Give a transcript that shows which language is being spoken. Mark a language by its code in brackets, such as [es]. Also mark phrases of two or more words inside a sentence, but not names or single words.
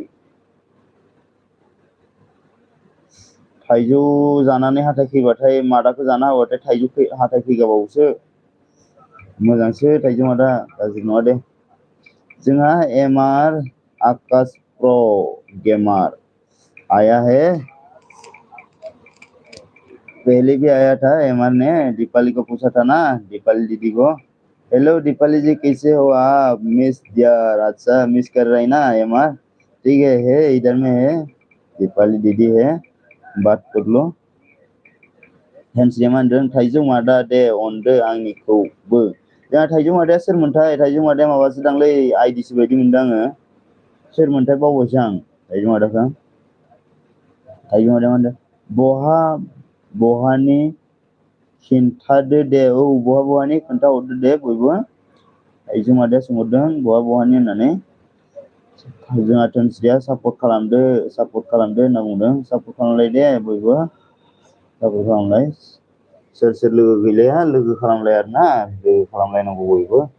[brx] थाइजौ जानानै हाथाय फैबाथाय मादाखौ जाना होबाथाय थाइजौ हाथाय फैगाबावोसो मोजांसो थाइजौ मादा गाज्रि नङा दे जोंहा एमआर आकाश प्र गेमार [hi] आया है पहले भी आया था एमआर ने दीपाली को पूछा था ना दीपाली दीदी को हेलो दीपाली जी कैसे हो आप मिस यार अच्छा मिस कर रही ना एमआर ठीक है इधर में है दीपाली दीदी है बात कर लो [brx] हेन्सया मा होनदों थाइजौ मादा दे अनदो आंनिखौबो जोंहा थाइजौ मादाया सोरमोनथाय थाइजौ मादाया माबासो दांलै आइदिसो बायदि मोनदों आङो सोरमोनथाय बावबायसो आं थाइजौ मादाखौ थाइजौ मादाया मा होनदों बहानि खिन्थादो दे बहानि खोन्थाहरदो दे बयबो थाइजौ मादाया सोंहरदों बहानि होननानै जोंहा धोनस्रिया सापर्ट खालामदो होनना बुंदों सापर्ट खालामलाय दे बयबो सापर्ट खालामलाय सोर लोगो गैलाया लोगो खालामलाय आरोना लोगो खालामलायनांगौ बयबो